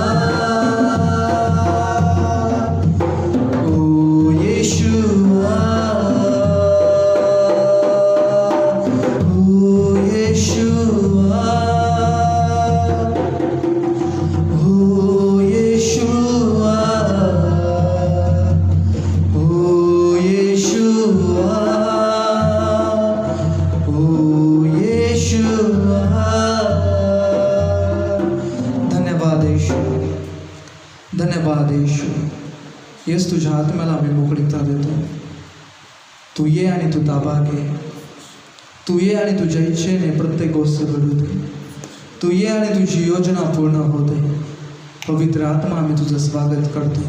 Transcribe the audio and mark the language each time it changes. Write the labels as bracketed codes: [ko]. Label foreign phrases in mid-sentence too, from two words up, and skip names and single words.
[mr] ओ यीशुआ, ओ यीशुआ, ओ यीशुआ, ओ यीशुआ, ओ यीशुआ। धन्यवाद यीशु, धन्यवाद यीशु. येस, तुझ्या आत्म्याला आम्ही मोकळीकता देतो. तू ये आणि तू ताबा घे. तू ये आणि तुझ्या इच्छेने प्रत्येक गोष्ट घडू दे. तू ये आणि तुझी योजना पूर्ण होते. पवित्र आत्मा, आम्ही तुझं स्वागत करतो.